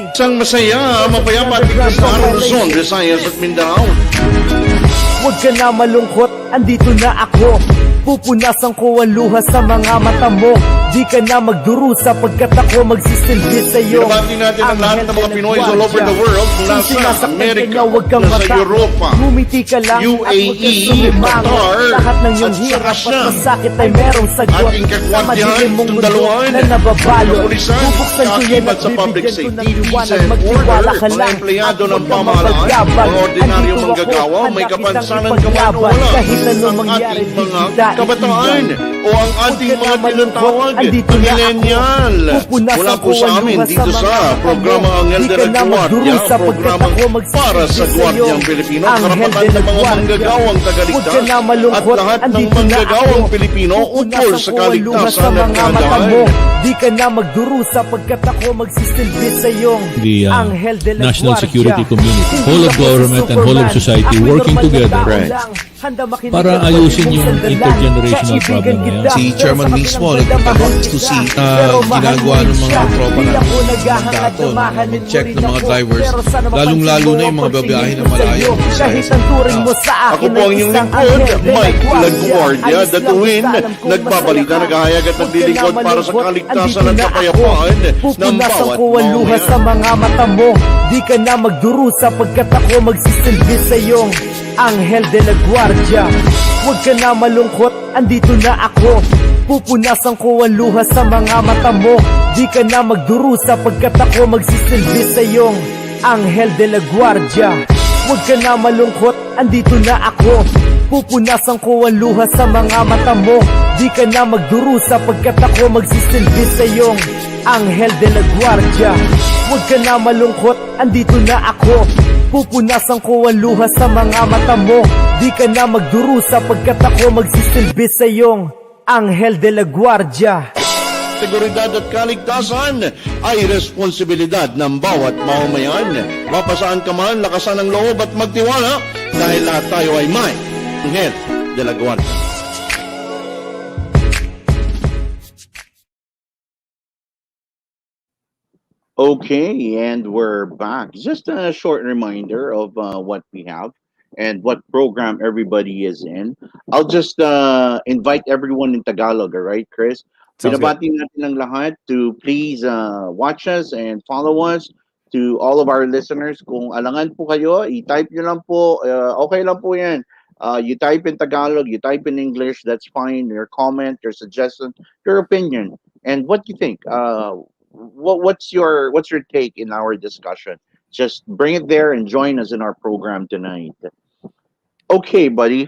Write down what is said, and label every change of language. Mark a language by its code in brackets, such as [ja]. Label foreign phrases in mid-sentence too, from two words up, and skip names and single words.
[tl] Isang masaya, mapayapa at ligtas na araw Luzon, Visayas at Mindanao. Huwag ka na malungkot, andito na ako. Pupunasan ko ang luha sa mga mata mo. Di ka na magdurusa pagkat ako magsisilbi sa'yo. Binabati natin ang lahat ng mga Pinoy [en] all over the world [tl] mula sa Amerika, sa Europa, ngumiti ka lang UAE, Qatar, lahat ng iyong at hirap saka at masakit ay merong sagot. ating Sa kagwardiyan, madilim mong mundo tundaluan, na nababalo, kapulisan, bubuksan ko yan at kaakibat sa public bibigyan ko ng safety, liwanag. [en] peace and [tl] Magtiwala order, ka mga lang empleyado at ng huwag kang pamahalaan, mapagyabang. mga ordinaryong Andito manggagawa, ako, may handa kapansanan kitang ka man o ipaglaban. wala, Kahit anong ang mangyari, ating di mga kita kabataan iiwan. o ang ating mga tinatawag na millennial. Mula po sa amin dito sa programa Anghel de la Guardia, programang para sa Guardiang Pilipino, karapatan ng mga manggagawang tagaligtas at lahat ng manggagawang Pilipino ukol sa kaligtasan at kahandaan. Di ka na magdurusa pagkat ako magsisilbi sa iyong the Anghel de la national Guardia. [en] security community, [tl] Hindi [en] whole of [tl] ako si [en] government and whole of [tl] Superman. society Ako'y working normal na together tao Right. lang. Handa makinig para at ayusin maging yung sandalan. intergenerational Kaibigan problem na yan. kita, Si pero Chairman sa mismo kabilang nagtatanong banda, [en] to see [tl] pero mahal ginagawa mo ng rin mga siya. tropa Di natin ako naghahangad mandato na na mahalin mo mag-check rin ng mga ako. drivers, Pero sana mapansin lalong-lalo mo na yung ang mga babiyahe na pagsingin ko malayo. sa'yo. Kahit ang turing mo sa Ako akin po ang ay inyong isang lingkod, Anghel de la Mike Guardia. Guardia, Ayos lang, Datuin, basta alam kong nagbabalita, masaya ka. naghahayag at Huwag ka naglilingkod na para sa malungkot, kaligtasan andito at na ako. kapayapaan ng Pupunasan bawat ko ang luha mamamayan. sa mga mata mo. Di ka na magdurusa pagkat ako magsisilbi sa iyong Anghel de la Guardia. Huwag ka na malungkot, andito na ako. Pupunasan ko ang luha sa mga mata mo. Di ka na magdurusa pagkat ako magsisilbi sa iyong Anghel de la Guardia. Huwag ka na malungkot, andito na ako. Pupunasan ko ang luha sa mga mata mo. Di ka na magdurusa pagkat ako magsisilbi sa iyong Anghel de la Guardia. Huwag ka na malungkot, andito na ako. Pupunasan ko ang luha sa mga mata mo. Di ka na magdurusa pagkat ako magsisilbi sa iyong Anghel de la Guardia. Seguridad at kaligtasan ay responsibilidad ng bawat mamamayan. Mapasaan ka man, lakasan ang loob at magtiwala dahil lahat tayo ay may Anghel de la Guardia. [en] Okay, and we're back. Just a short reminder of what we have and what program everybody is in. I'll just invite everyone in Tagalog, all right, Chris? Sounds good. [tl] Binabati natin ang lahat [en] to please watch us and follow us. To all of our listeners, [tl] kung alangan po kayo, i-type nyo lang po. Okay lang po yan. [en] You type in Tagalog, you type in English, that's fine. Your comment, your suggestion, your opinion, and what you think. What's your take in our discussion? Just bring it there and join us in our program tonight. Okay, buddy.